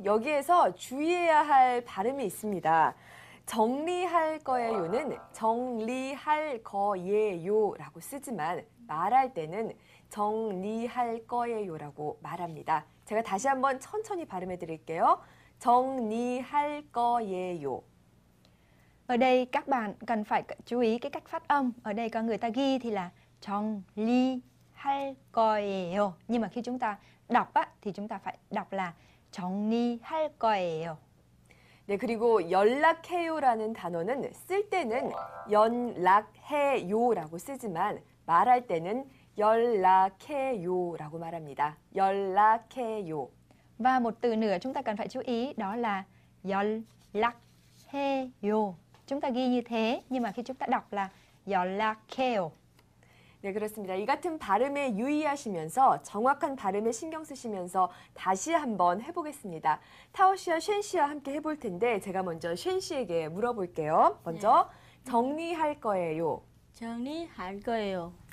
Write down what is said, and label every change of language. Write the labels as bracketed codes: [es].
[ko] 여기에서 주의해야 할 발음이 있습니다. 정리할 거예요는 정리할 거예요라고 쓰지만 말할 때는 정리할 거예요라고 말합니다. 제가 다시 한번 천천히 발음해 드릴게요. 정리할 거예요. [vi] Ở đây các bạn cần phải chú ý cái cách phát âm. Ở đây có người ta ghi thì là [ko] 정리할 거예요. [vi] Nhưng mà khi chúng ta đọc thì chúng ta phải đọc là [ko] 정리할 거예요. 네, 그리고 연락해요라는 단어는 쓸 때는 연락해요라고 쓰지만 말할 때는 연락해요라고 말합니다. 연락해요. [vi] Và một từ nữa chúng ta cần phải chú ý đó là [ko] 연락해요. [vi] Chúng ta ghi như thế nhưng mà khi chúng ta đọc là [ko] 연락해요. 네, 그렇습니다. 이 같은 발음에 유의하시면서 정확한 발음에 신경 쓰시면서 다시 한번 해보겠습니다. 타오 씨와 쉔 씨와 함께 해볼 텐데 제가 먼저 쉔 씨에게 물어볼게요. 먼저 정리할 거예요. 정리할 거예요.